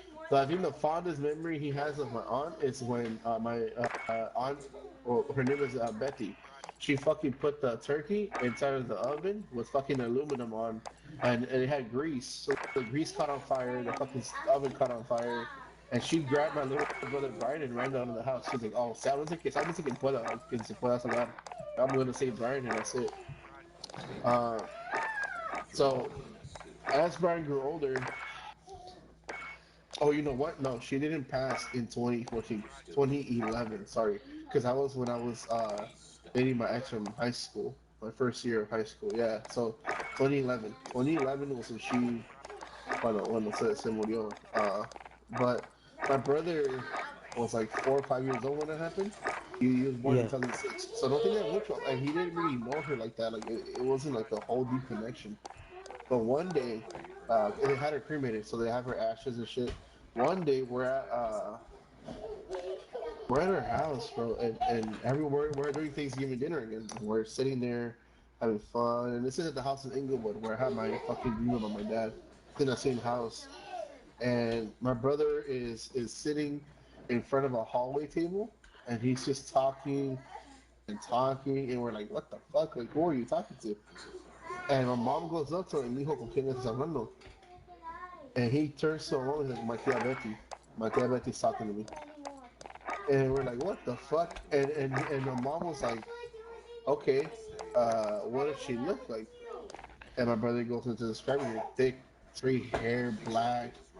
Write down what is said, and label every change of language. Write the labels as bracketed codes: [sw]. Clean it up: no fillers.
[en] So I think the fondest memory he has of my aunt is when my aunt, well, her name is Betty. She fucking put the turkey inside of the oven with fucking aluminum on, and it had grease. So the grease caught on fire, the fucking oven caught on fire, and she grabbed my little brother Brian and ran down to the house. She's like, [es] "Oh, sálvense que pueda, que se pueda salvar. [en] I'm gonna save Brian, and that's it." Uh, so as Brian grew older, oh, you know what? No, she didn't pass in 2014, 2011. Sorry, because I was when I was dating my ex from high school, my first year of high school. Yeah, so 2011. 2011 was when she, [es] cuando se murió. [en] But my brother was like 4 or 5 years old when that happened. He was born in Yeah. 2006, so don't think that much. And he didn't really know her like that. Like it wasn't like a whole deep connection. But one day, they had her cremated, so they have her ashes and shit. One day, we're at her house, bro, and we're doing Thanksgiving dinner again. We're sitting there having fun, and this is at the house in Inglewood where I had my fucking dream about my dad. It's in the same house, and my brother is sitting in front of a hallway table, and he's just talking and talking, and we're like, "What the fuck? Like, who are you talking to?" And my mom goes up to him, [es] "Mijo, ¿con quién estás hablando?" [en] And he turns to a woman, he's like, my tia Betty's talking to me. And we're like, what the fuck? And my mom was like, okay, what does she look like? And my brother goes into describing her: thick, straight hair, black.